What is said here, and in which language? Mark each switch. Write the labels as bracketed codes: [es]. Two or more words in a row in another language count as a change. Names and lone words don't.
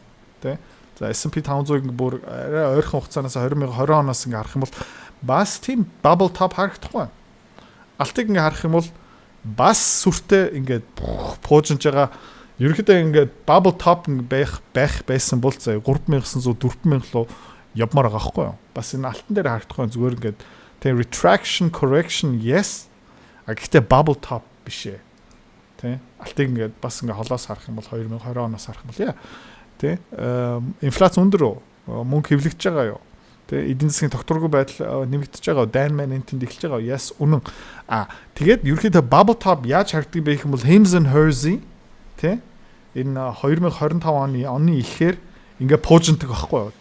[mn] Тэ. За S&P 500-ыг бүр арай ойрхон хугацаанаас 2020 оноос ингээ харах юм бол бас тийм [en] bubble top [mn] харагдах байна. Алтыг ингээ харах юм бол бас сүртэй ингээд пуужинж байгаа ерөнхийдөө ингээд [en] bubble top [mn] байх байсан бол заа 3900 4000 руу явмаар байгаа байхгүй юу? Бас энэ алтан дээр харагдахгүй зүгээр ингээд тэ [en] retraction correction yes. [mn] Гэхдээ [en] bubble top [mn] биш ээ. Тэ алтыг ингээд бас ингээд холоос харах юм бол 2020 оноос харах юм бол яа. Тэ инфляц өндөр мөнгө хэвлэгдэж байгаа юу? Тэ эдийн засгийн тогтворгүй байдал нэмэгдэж байгаа. Дайн маань энтэнд эхэлж байгаа. Yes үнэн. Тэгээд ерөөхдөө [en] bubble top [mn] яаж харагддаг бэ гэх юм бол Hims and Hers тэ энэ 2025 оны ихээр ингээ пуужиндаг байхгүй юу.